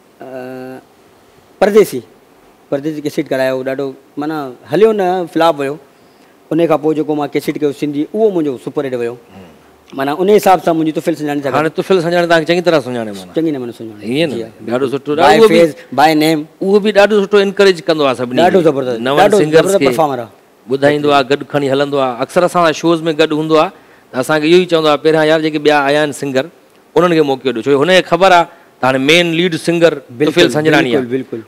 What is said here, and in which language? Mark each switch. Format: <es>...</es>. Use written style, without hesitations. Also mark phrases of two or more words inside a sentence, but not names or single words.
<sd>परदेसी कैसेट करायो, ॾाढो माना हलियो न, फ्लॉप वियो। उन खां पोइ जेको मां कैसेट कयो सिंधी, उहो मुंहिंजो सुपर हिट वियो। माना उन हिसाब सां मुंहिंजी तुफिल सुञाणे हाणे तुफिल सुञाणे तव्हांखे चङी तरह सुञाणे, माना चङी नमूने सुञाणे। ईअं न, ॾाढो सुठो।</sd> <en>By face by name,</en> <sd>उहो बि ॾाढो सुठो इनकरेज कंदो आहे सभिनी, ॾाढो ज़बरदस्त, नवां सिंगर्स खे परफॉर्मर आहे, ॿुधाईंदो आहे, गॾु खणी हलंदो आहे। अक्सर असां शोज़ में गॾु हूंदो आहे त असांखे इहो ई चवंदो आहे पहिरियां यार जेके ॿिया आया आहिनि सिंगर उन्हनि खे मौक़ो ॾियो, छो हुनखे ख़बर आहे त हाणे</sd> <en>main lead singer</en> <sd>तुफिल संजरानी आहे। बिल्कुलु</sd>